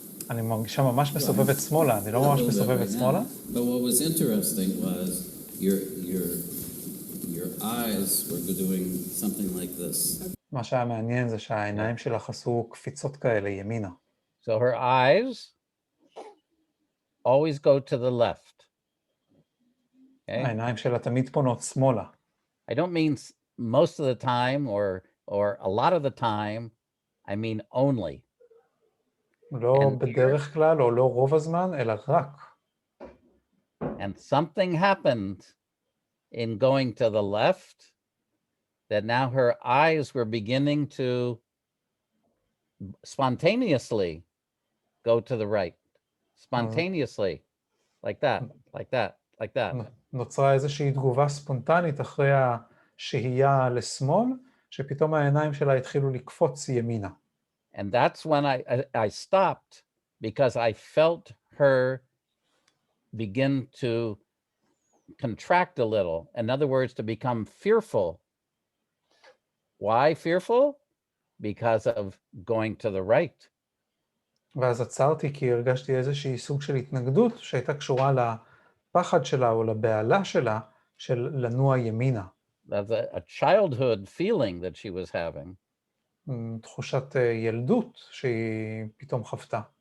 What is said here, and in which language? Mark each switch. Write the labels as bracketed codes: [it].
[he] אני מרגישה ממש מסובבת שמאלה, אני לא ממש מסובבת שמאלה. [en] But what was interesting was your eyes were doing something like this. [he] מה שהיה מעניין זה שהעיניים שלך עשו קפיצות כאלה ימינה. [en] So her eyes always go to the left. Okay? [he] העיניים שלה תמיד פונות שמאלה. [en] I don't mean most of the time or a lot of the time. I mean only. [he] לא בדרך כלל או לא רוב הזמן, אלא רק. [en] And something happened in going to the left that now her eyes were beginning to spontaneously go to the right. Spontaneously. Like that, like that, like that. [he] נוצרה איזושהי תגובה ספונטנית אחרי השהייה לשמאל, שפתאום העיניים שלה התחילו לקפוץ ימינה. [en] And that's when I stopped because I felt her begin to contract a little. In other words, to become fearful. Why fearful? Because of going to the right. [he] ואז עצרתי כי הרגשתי איזושהי סוג של התנגדות שהייתה קשורה לפחד שלה או לבעלה שלה של לנוע ימינה. [en] That's a childhood feeling that she was having. [he] תחושת ילדות שהיא פתאום חוותה.